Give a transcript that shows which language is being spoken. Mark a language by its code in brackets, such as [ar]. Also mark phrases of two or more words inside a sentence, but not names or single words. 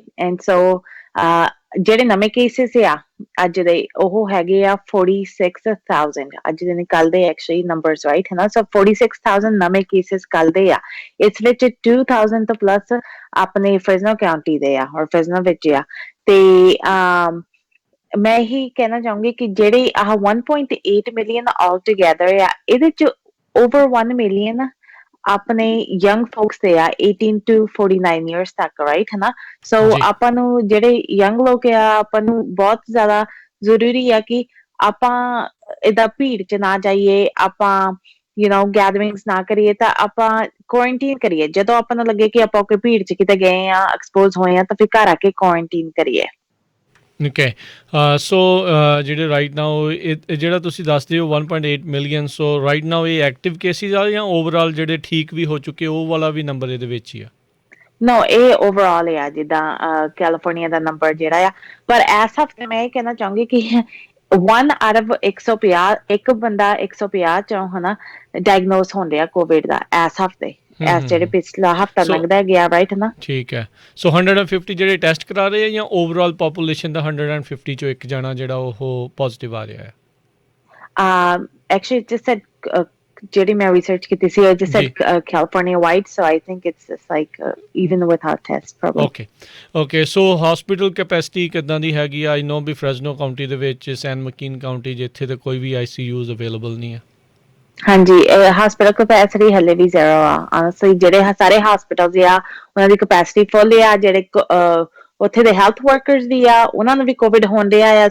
[en] and so [pa] ਜਿਹੜੇ ਨਵੇਂ ਕੇਸਿਸ ਆ ਅੱਜ ਦੇ ਉਹ ਹੈਗੇ ਆ 46,000 ਅੱਜ ਦੇ ਕੱਲ ਦੇ [en] actually numbers, right, [pa] ਹੈ ਨਾ। ਸੋ 46,000 ਨਵੇਂ ਕੇਸਿਸ ਕੱਲ ਦੇ ਆ। ਇਸ ਵਿੱਚ 2,000 ਤੋਂ ਪਲੱਸ ਆਪਣੇ ਫ੍ਰਿਜ਼ਨੋ ਕਾਉਂਟੀ ਦੇ ਆ ਔਰ ਫ੍ਰਿਜ਼ਨੋ ਵਿੱਚ ਆ। ਤੇ ਮੈਂ ਇਹੀ ਕਹਿਣਾ ਚਾਹੂੰਗੀ ਕਿ ਜਿਹੜੇ ਆਹ 1.8 [en] million all together [pa] ਆ, ਇਹਦੇ ਚ [en] over 1 million [pa] ਆਪਣੇ [en] young folks [pa] ਦੇ ਆ [en] 18 to 49 years [pa] ਤੱਕ, ਰਾਈਟ, ਹੈ ਨਾ। ਸੋ ਆਪਾਂ ਨੂੰ ਜਿਹੜੇ young ਲੋਕ ਆ, ਆਪਾਂ ਨੂੰ ਬਹੁਤ ਜ਼ਿਆਦਾ ਜ਼ਰੂਰੀ ਆ ਕਿ ਆਪਾਂ ਏਦਾਂ ਭੀੜ ਚ ਨਾ ਜਾਈਏ, ਆਪਾਂ ਗੈਦਰਿੰਗਸ ਨਾ ਕਰੀਏ, ਤਾਂ ਆਪਾਂ ਕੁਆਰੰਟੀਨ ਕਰੀਏ। ਜਦੋਂ ਆਪਾਂ ਨੂੰ ਲੱਗੇ ਕਿ ਆਪਾਂ ਕੋਈ ਭੀੜ ਚ ਕਿਤੇ ਗਏ ਆ, ਐਕਸਪੋਜ਼ ਹੋਏ ਆ, ਤਾਂ ਫਿਰ ਘਰ ਆ ਕੇ ਕੁਆਰੰਟੀਨ ਕਰੀਏ। ਓਕੇ। ਸੋ ਜਿਹੜੇ [en] right now [pa] ਇਹ ਜਿਹੜਾ ਤੁਸੀਂ ਦੱਸਦੇ ਹੋ 1.8 ਮਿਲੀਅਨ, ਸੋ [en] right now [pa] ਇਹ [en] active cases [pa] ਆ ਜਾਂ ਓਵਰਆਲ ਜਿਹੜੇ ਠੀਕ ਵੀ ਹੋ ਚੁੱਕੇ ਉਹ ਵਾਲਾ ਵੀ ਨੰਬਰ ਇਹਦੇ ਵਿੱਚ ਹੀ ਆ? ਨੋ, ਇਹ ਓਵਰਆਲ ਆ, ਜਿੱਦਾਂ ਕੈਲੀਫੋਰਨੀਆ ਦਾ ਨੰਬਰ ਜਿਹੜਾ ਆ। ਪਰ ਇਸ ਹਫ਼ਤੇ ਮੈਂ ਇਹ ਕਹਿਣਾ ਚਾਹੂੰਗੀ ਕਿ [en] 1 out of 150 [pa] ਇੱਕ ਬੰਦਾ 150 ਚੋਂ ਹਨਾ ਡਾਇਗਨੋਸ ਹੁੰਦੇ ਆ ਕੋਵਿਡ ਦਾ ਇਸ ਹਫ਼ਤੇ, ਇਸ ਜਿਹੜੇ ਪਿਛਲਾ ਹਫ਼ਤਾ ਲੰਘਦਾ ਗਿਆ, ਰਾਈਟ, ਹੈ ਨਾ। ਠੀਕ ਹੈ। ਸੋ 150 ਜਿਹੜੇ ਟੈਸਟ ਕਰਾ ਰਹੇ ਆ ਜਾਂ [en] overall population [pa] ਦਾ 150 ਚੋਂ ਇੱਕ ਜਾਣਾ ਜਿਹੜਾ ਉਹ ਪੋਜ਼ਿਟਿਵ ਆ ਰਿਹਾ ਹੈ? [en] Actually, it just said [pa] ਜਿਹੜੀ ਮੈਂ ਰਿਸਰਚ ਕੀਤੀ ਸੀ, [en] it just said California wide, so I think it's just like even without tests probably. Okay, so hospital capacity [pa] ਕਿੱਦਾਂ ਦੀ ਹੈਗੀ ਆ? [en] I know [pa] ਵੀ ਫ੍ਰੈਜ਼ਨੋ ਕਾਉਂਟੀ ਦੇ ਵਿੱਚ, ਸੈਨ ਮਕੀਨ ਕਾਉਂਟੀ ਜਿੱਥੇ ਤੇ ਕੋਈ ਵੀ [en] ICUs available [pa] ਨਹੀਂ ਆ। ਹਾਂਜੀ, [en] hospital capacity [pa] ਹਲੇ ਵੀ ਜ਼ੀਰੋ ਆ। ਆਨੈਸਟਲੀ ਜਿਹੜੇ ਸਾਰੇ ਹਸਪੀਟਲਸ ਆ ਉਹਨਾਂ ਦੀ [en] capacity full [pa] ਆ। ਜਿਹੜੇ ਉੱਥੇ ਦੇ [en] health workers [pa] ਵੀ ਆ, ਉਹਨਾਂ ਨੂੰ ਵੀ ਕੋਵਿਡ ਹੋਣ ਡਿਆ ਆ।